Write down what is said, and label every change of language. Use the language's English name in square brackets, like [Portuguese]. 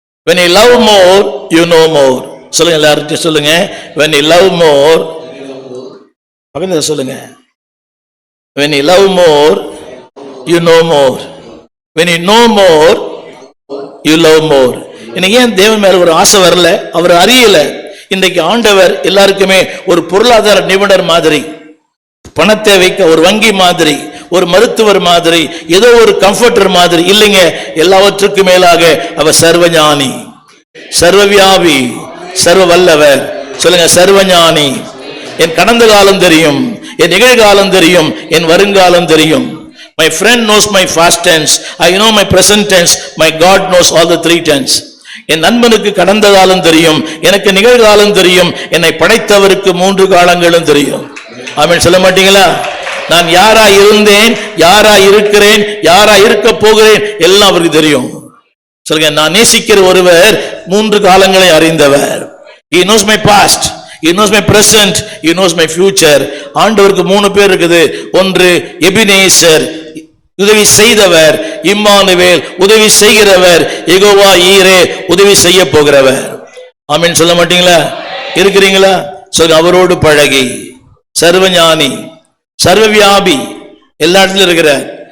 [English] when you love more, you know more. [Tamil] சொல்லுங்க எல்லாரும் சொல்லுங்க, [English] when you love more, [Tamil] பக்கத்துல சொல்லுங்க, [English] when you love more, you know more. when you know more, you love more. [Tamil] இன்னைக்கு ஏன் தேவன் மேல ஒரு ஆசை வரல? அவர் அறியல. இன்றைக்கு ஆண்டவர் எல்லாருக்குமே ஒரு பொருளாதார நிபுணர் மாதிரி, பணத்தை வைக்க ஒரு வங்கி மாதிரி, ஒரு மருத்துவர் மாதிரி, ஏதோ ஒரு கம்ஃபர்டர் மாதிரி இல்லைங்க. எல்லாவற்றுக்கும் மேலாக அவர் சர்வஞானி, சர்வவியாபி, சர்வ வல்லவர். சொல்லுங்க, சர்வஞானி. என் கடந்த காலம் தெரியும், என் நிகழ்காலம் தெரியும், என் வருங்காலம் தெரியும். [English] My friend knows my past tense, I know my present tense, my God knows all the 3 tense. [Tamil] என் நண்பனுக்கு கடந்த காலம் தெரியும், எனக்கு நிகழ்காலம் தெரியும், என்னை படைத்தவருக்கு 3 காலங்களும் தெரியும். ஆமென் சொல்ல மாட்டீங்களா? நான் யாரா இருந்தேன், யாரா இருக்கிறேன், யாரா இருக்க போகிறேன் எல்லாம் அவருக்கு தெரியும். சொல்லுங்க, நான் நேசிக்கிற ஒருவர் 3 காலங்களை அறிந்தவர். [English] He knows my past, he knows my present, he knows my future. [Tamil] ஆண்டவருக்கு 3 பேர் இருக்குது. ஒன்று எபினேசர், உதவி செய்தவர் இம்மானுவேல், உதவி செய்கிறவர் யெகோவா ஈரே, உதவி செய்ய போகிறவர். ஆமென் சொல்ல மாட்டீங்களா? இருக்கிறீங்களா? சொல்லுங்க. அவரோடு பழகி, சர்வஞானி, சர்வவியாபி, எல்லா இடத்துலயும் இருக்கிறார்.